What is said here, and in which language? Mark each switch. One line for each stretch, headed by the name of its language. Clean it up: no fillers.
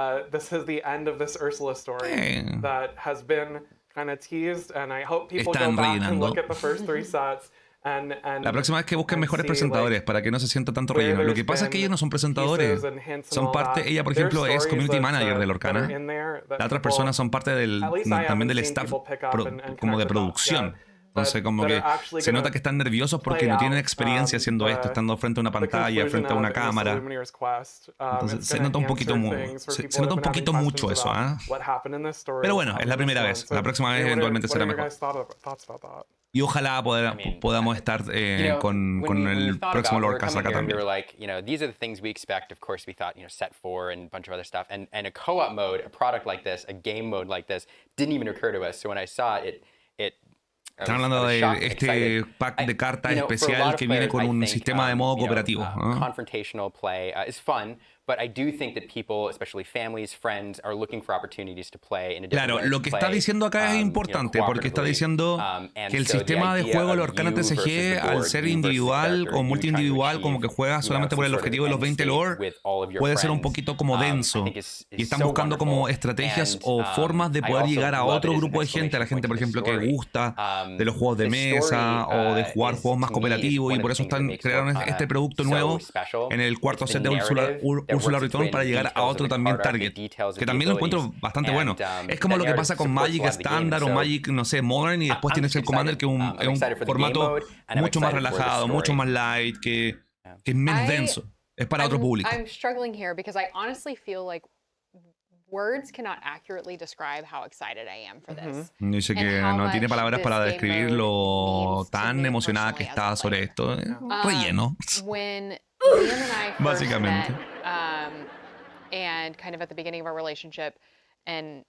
English: This is the end of this Ursula story that has been kind of teased, and I hope people go back and look at the first 3 sets.
Spanish: La próxima vez que busquen mejores presentadores para que no se sienta tanto relleno. Lo que pasa es que ellos no son presentadores. Son parte, ella por ejemplo es community manager de Lorcana. Las otras personas son parte también del staff como de producción. Entonces como que se nota que están nerviosos porque no tienen experiencia haciendo esto, estando frente a una pantalla, frente a una cámara. Entonces se nota un poquito mucho eso, Pero bueno, es la primera vez. La próxima vez eventualmente será mejor. Y ojalá podamos estar con el próximo Lorecast acá también.
English: These are the things we expect. Of course, we thought, set 4 and a bunch of other stuff. And a co-op mode, a product like this, a game mode like this, didn't even occur to us. So when I saw it,
Spanish: Están hablando de este pack de cartas especial que viene con un sistema de modo cooperativo.
English: Confrontational play is fun, but I do think that people, especially families, friends, are looking for opportunities to play in a different way.
Spanish: Claro, lo que está diciendo acá es importante porque está diciendo que el sistema de juego de Lorcana TCG, al ser individual o multi-individual, como que juegas solamente por el objetivo de los 20 lore, puede ser un poquito como denso. Y están buscando como estrategias o formas de poder llegar a otro grupo de gente, a la gente, por ejemplo, que gusta de los juegos de mesa o de jugar juegos más cooperativos, y por eso crearon este producto nuevo en el cuarto set de Ursula Return para llegar a otro también target, que también lo encuentro bastante bueno. Es como lo que pasa con Magic estándar o Magic, no sé, Modern, y después tienes el Commander, que es un formato mucho más relajado, mucho más light, que es menos denso. Es para otro público.
English: I'm struggling here because I honestly feel like words cannot accurately describe how excited I am for this.
Spanish: Dice que no tiene palabras para describir lo tan emocionada que está sobre esto. Relleno.
English: When Liam and I first
Spanish: Básicamente.
English: met, and kind of at the beginning of our relationship, and